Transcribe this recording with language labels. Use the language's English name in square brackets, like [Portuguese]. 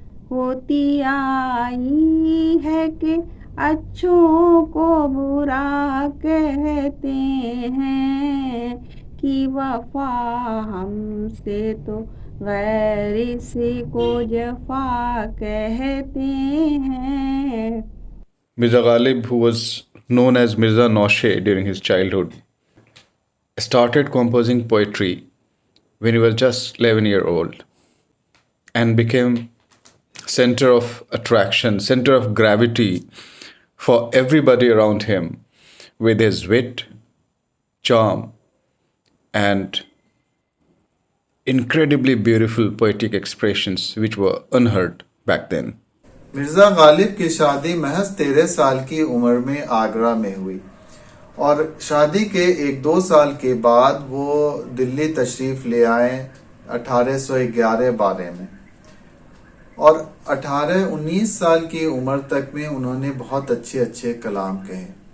[Urdu] ہوتی آئی ہے کہ اچھوں کو برا کہتے ہیں، کی وفا ہم سے تو غیر اس کو جفا کہتے ہیں۔ [English] Mirza Ghalib, who was known as Mirza Naushe during his childhood, started composing poetry when he was just 11 years old and became center of attraction, center of gravity for everybody around him with his wit, charm, and incredibly beautiful poetic expressions which were unheard back then. [Urdu] Mirza Ghalib کی شادی محض 13 سال کی عمر میں آگرہ میں ہوئی، اور شادی کے 1-2 سال کے بعد وہ دلی تشریف لے آئے 1811-12 میں، اور 18-19 سال کی عمر تک میں انہوں نے بہت اچھے کلام کہے۔